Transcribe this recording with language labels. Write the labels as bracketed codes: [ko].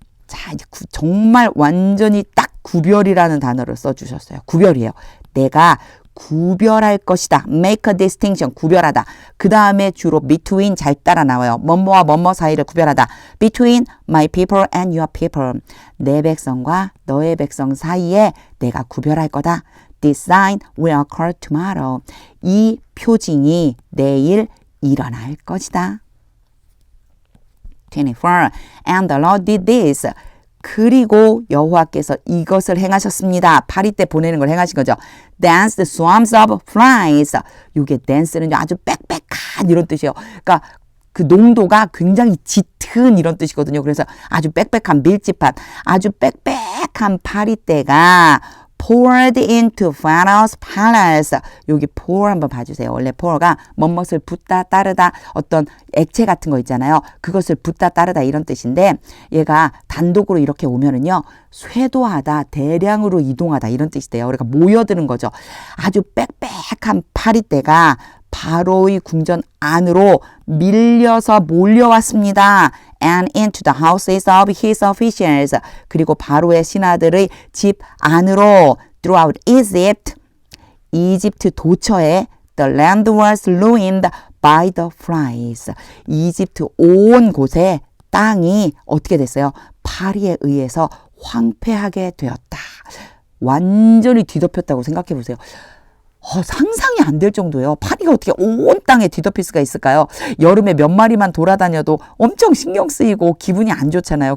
[ko] 자, 이제 정말 완전히 딱 구별이라는 단어를 써주셨어요. 구별이에요. 내가 구별할 것이다. [en] Make a distinction. [ko] 구별하다. 그 다음에 주로 between 잘 따라 나와요. 뭐뭐와 뭐뭐 사이를 구별하다. [en] Between my people and your people. [ko] 내 백성과 너의 백성 사이에 내가 구별할 거다. [en] This sign will occur tomorrow. [ko] 이 표징이 내일 일어날 것이다. [en] 24. And the Lord did this. [ko] 그리고 여호와께서 이것을 행하셨습니다. 파리 때 보내는 걸 행하신 거죠. [en] Dance the swarms of flies. [ko] 이게 dance는 아주 빽빽한 이런 뜻이에요. 그러니까 그 농도가 굉장히 짙은 이런 뜻이거든요. 그래서 아주 빽빽한 밀집한 아주 빽빽한 파리 때가 [en] poured into Pharaoh's palace. [ko] 여기 pour 한번 봐주세요. 원래 pour가 뭐뭇을 붓다 따르다 어떤 액체 같은 거 있잖아요. 그것을 붓다 따르다 이런 뜻인데 얘가 단독으로 이렇게 오면은요. 쇄도하다, 대량으로 이동하다 이런 뜻이 돼요. 그러니까 모여드는 거죠. 아주 빽빽한 파리떼가 바로의 궁전 안으로 밀려서 몰려왔습니다. [en] And into the houses of his officials. [ko] 그리고 바로의 신하들의 집 안으로 [en] throughout Egypt. [ko] 이집트 도처에 [en] the land was ruined by the flies. [ko] 이집트 온 곳에 땅이 어떻게 됐어요? 파리에 의해서 황폐하게 되었다. 완전히 뒤덮였다고 생각해 보세요. 상상이 안 될 정도예요. 파리가 어떻게 온 땅에 뒤덮일 수가 있을까요? 여름에 몇 마리만 돌아다녀도 엄청 신경 쓰이고 기분이 안 좋잖아요.